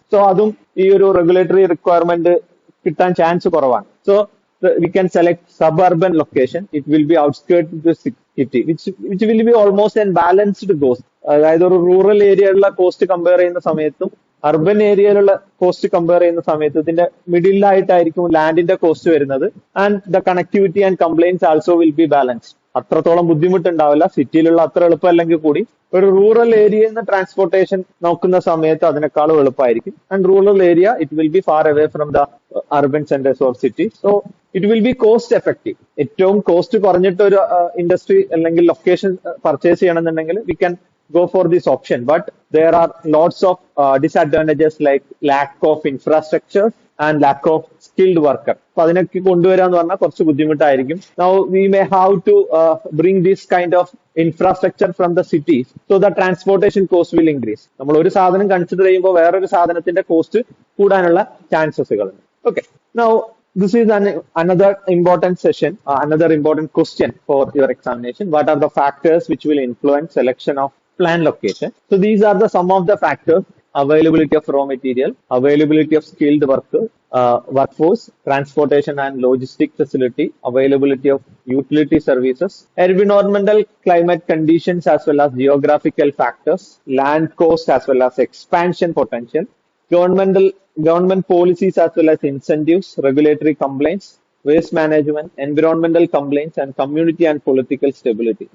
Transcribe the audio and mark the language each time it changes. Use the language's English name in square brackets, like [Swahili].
[Malayalam] So അതും ഈ ഒരു regulatory requirement കിട്ടാൻ ചാൻസ് കുറവാണ്. [English] So we can select suburban location. It will be outskirts of the city, which will be almost a balanced cost. [Malayalam] അതായത് ഒരു rural ഏരിയയിലുള്ള cost compare ചെയ്യുന്ന സമയത്തും അർബൻ ഏരിയയിലുള്ള കോസ്റ്റ് കമ്പയർ ചെയ്യുന്ന സമയത്ത് ഇതിന്റെ മിഡിലായിട്ടായിരിക്കും ലാൻഡിന്റെ കോസ്റ്റ് വരുന്നത്. [English] And the connectivity and compliance also will be balanced. [Malayalam] അത്രത്തോളം ബുദ്ധിമുട്ടുണ്ടാവില്ല. സിറ്റിയിലുള്ള അത്ര എളുപ്പമല്ലെങ്കിൽ കൂടി ഒരു റൂറൽ ഏരിയയിൽ നിന്ന് ട്രാൻസ്പോർട്ടേഷൻ നോക്കുന്ന സമയത്ത് അതിനേക്കാളും എളുപ്പമായിരിക്കും. [English] And rural area it will be far away from the urban centres or city. So it will be cost effective. [Malayalam] ഏറ്റവും കോസ്റ്റ് കുറഞ്ഞിട്ട് ഒരു ഇൻഡസ്ട്രി അല്ലെങ്കിൽ ലൊക്കേഷൻ പർച്ചേസ് ചെയ്യണമെന്നുണ്ടെങ്കിൽ [English] We can go for this option, but there are lots of disadvantages like lack of infrastructure and lack of skilled worker. [Malayalam] അപ്പൊ അതിനൊക്കെ കൊണ്ടുവരാന്ന് പറഞ്ഞാൽ കുറച്ച് ബുദ്ധിമുട്ടായിരിക്കും. [English] Now we may have to bring this kind of infrastructure from the cities, so the transportation cost will increase. [Malayalam] നമ്മൾ ഒരു സാധനം consider ചെയ്യുമ്പോൾ വേറൊരു സാധനത്തിന്റെ കോസ്റ്റ് കൂടാനുള്ള ചാൻസസുകളുണ്ട്. [English] Okay, now this is another important session, another important question for your examination. What are the factors which will influence selection of plan location? So these are the some of the factors: availability of raw material, availability of skilled workforce, transportation and logistic facility, availability of utility services, environmental climate conditions as well as geographical factors, land cost as well as expansion potential, government policies as well as incentives, regulatory complaints, waste management, environmental complaints, and community and political stability.